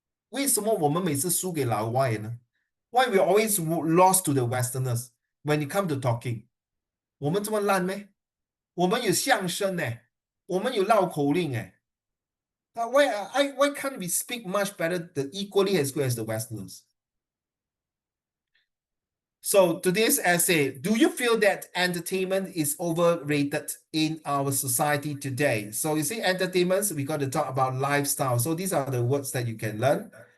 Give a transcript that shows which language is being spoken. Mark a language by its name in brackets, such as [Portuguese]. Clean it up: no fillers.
[Chinese] 为什么我们每次输给老外呢？ [English] Why we always lost to the Westerners when it comes to talking? [Chinese] 我们这么烂咩？我们有相声呢，我们有绕口令哎。 [English] Why can't we speak much better, equally as good as the Westerners? So today's essay, do you feel that entertainment is overrated in our society today? So you see, entertainment, we got to talk about lifestyle. So these are the words that you can learn.